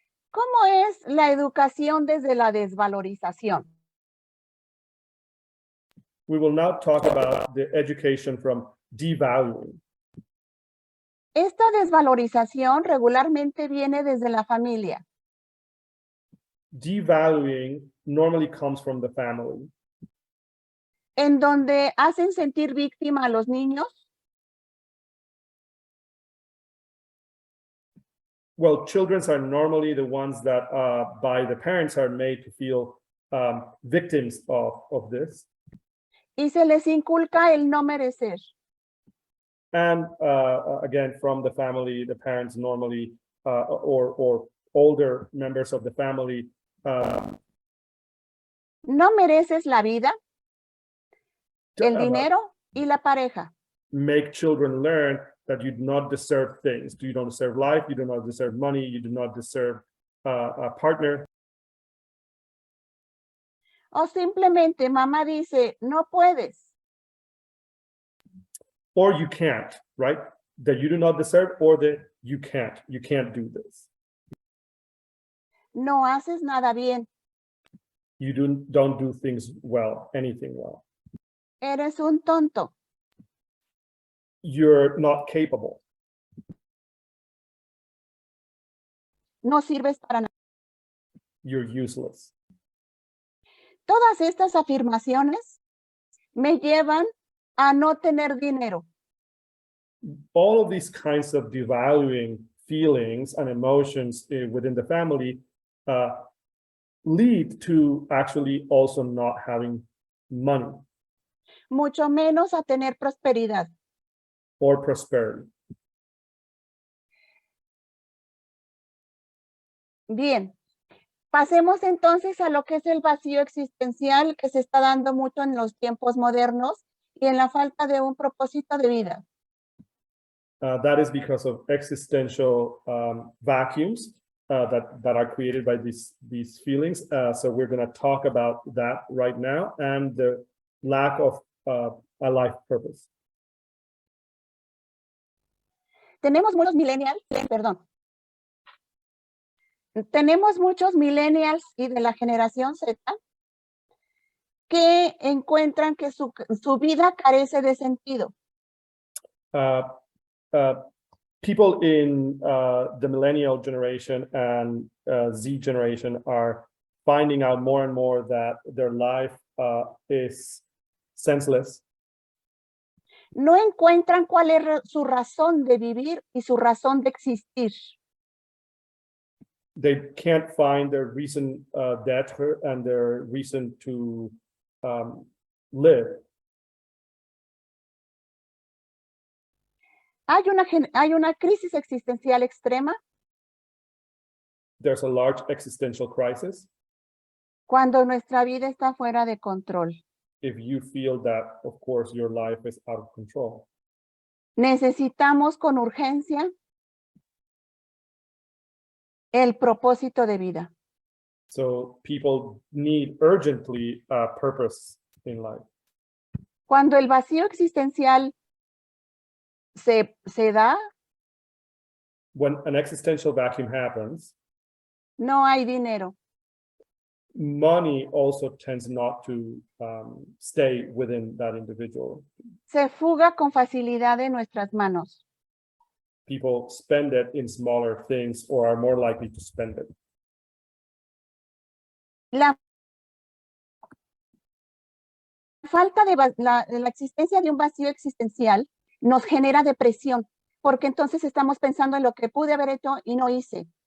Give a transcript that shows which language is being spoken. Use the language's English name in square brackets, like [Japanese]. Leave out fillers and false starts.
[Spanish] ¿Cómo es la educación desde la desvalorización? [English] We will now talk about the education from devaluing. [Spanish] Esta desvalorización regularmente viene desde la familia. [English] Devaluing normally comes from the family. [Spanish] En donde hacen sentir víctima a los niños. [English] Well, children are normally the ones that by the parents are made to feel victims of this. [Spanish] Y se les inculca el no merecer. [English] And again, from the family, the parents normally, or older members of the family. [Spanish] No mereces la vida, el dinero y la pareja. [English] Make children learn that you do not deserve things. You don't deserve life, you do not deserve money, you do not deserve a partner. [Spanish] O simplemente mamá dice, no puedes. [English] Or you can't, right? That you do not deserve, or that you can't do this. [Spanish] No haces nada bien. [English] You don't do things well, anything well. [Spanish] Eres un tonto. [English] You're not capable. [Spanish] No sirves para nada. [English] You're useless. [Spanish] Todas estas afirmaciones me llevan a no tener dinero. [English] All of these kinds of devaluing feelings and emotions within the family lead to actually also not having money. [Spanish] Mucho menos a tener prosperidad. [English] Or prosperity. [Spanish] Bien, pasemos entonces a lo que es el vacío existencial que se está dando mucho en los tiempos modernos y en la falta de un propósito de vida. [English] That is because of existential vacuums that are created by these feelings. So we're going to talk about that right now, and the lack of a life purpose. [Spanish] Tenemos muchos millennials, tenemos muchos millennials y de la generación Z que encuentran que su vida carece de sentido. [English] People in the millennial generation and Z generation are finding out more and more that their life is senseless. [Spanish] No encuentran cuál es su razón de vivir y su razón de existir. [English] They can't find their reason d'être and their reason to live. [Spanish] Hay una crisis existencial extrema [English] There's a large existential crisis [Spanish] cuando nuestra vida está fuera de control. [English] if you feel that, of course, your life is out of control. [Spanish] Necesitamos con urgencia el propósito de vida. [English] So people need urgently a purpose in life. [Spanish] Cuando el vacío existencial se da, [English] When an existential vacuum happens, [Spanish] no hay dinero. [English] money also tends not to stay within that individual. [Spanish] Se fuga con facilidad de nuestras manos. [English] People spend it in smaller things or are more likely to spend it. [Spanish] La falta de la existencia de un vacío existencial nos genera depresión, porque entonces estamos pensando en lo que pude haber hecho y no hice.